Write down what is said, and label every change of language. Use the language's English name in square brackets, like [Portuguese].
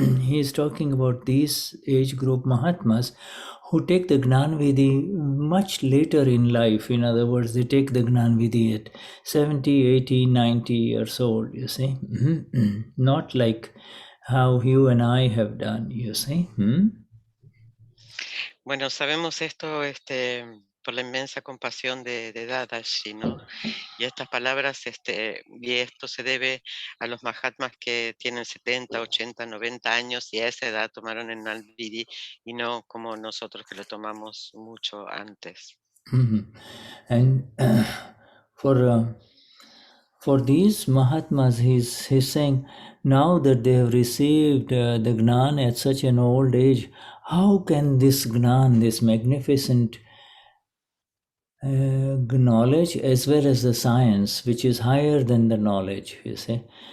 [English] He's talking about these age group Mahatmas who take the Gnan Vidhi much later in life. In other words, they take the Gnan Vidhi at 70, 80, 90 years old, you see? Not like how you and I have done, you see? [Spanish] Bueno, sabemos esto por la inmensa compasión de Dadashri, ¿no? Y estas palabras, y esto se debe a los Mahatmas que tienen 70, 80, 90 años y a esa edad tomaron el Gnani y no como nosotros que lo tomamos mucho antes. [English] And for these Mahatmas, he's saying, now that they have received the Gnan at such an old age, how can this Gnan, this magnificent knowledge, as well as the science, which is higher than the knowledge, you see.